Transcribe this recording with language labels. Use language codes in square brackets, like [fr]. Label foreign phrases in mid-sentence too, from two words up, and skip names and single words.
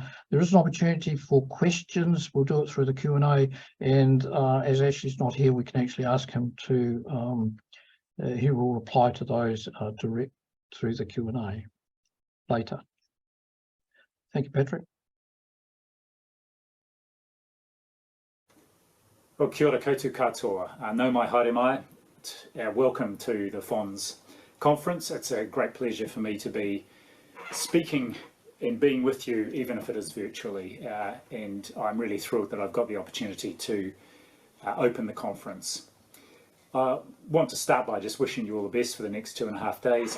[en] There is an opportunity for questions. We'll do it through the Q&A, and as Ashley's not here, we can actually ask him to, he will reply to those direct through the Q&A later. Thank you, Patrick. Well, [mi] kia ora koutou katoa. No mai haere mai. [en] Welcome to the PHONZ conference. It's a great pleasure for me to be speaking and being with you, even if it is virtually. And I'm really thrilled that I've got the opportunity to open the conference. I want to start by just wishing you all the best for the next 2.5 days.